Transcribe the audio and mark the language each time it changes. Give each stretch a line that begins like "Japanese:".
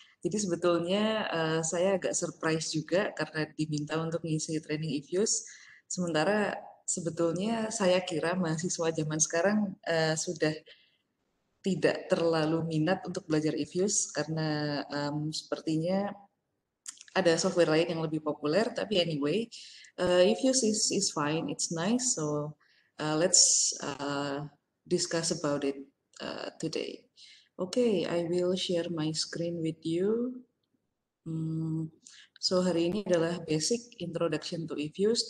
Indonesian: Jadi sebetulnya saya agak surprise juga karena diminta untuk mengisi training Ifuse. Sementara sebetulnya saya kira mahasiswa zaman sekarang sudah tidak terlalu minat untuk belajar Ifuse karena sepertinya ada software lain yang lebih populer.
English: Tapi anyway, Ifuse is fine, it's nice. So let's discuss about it today. Okay, I will share my screen with you.
Indonesian: So hari ini adalah
English: basic introduction to Ifuse.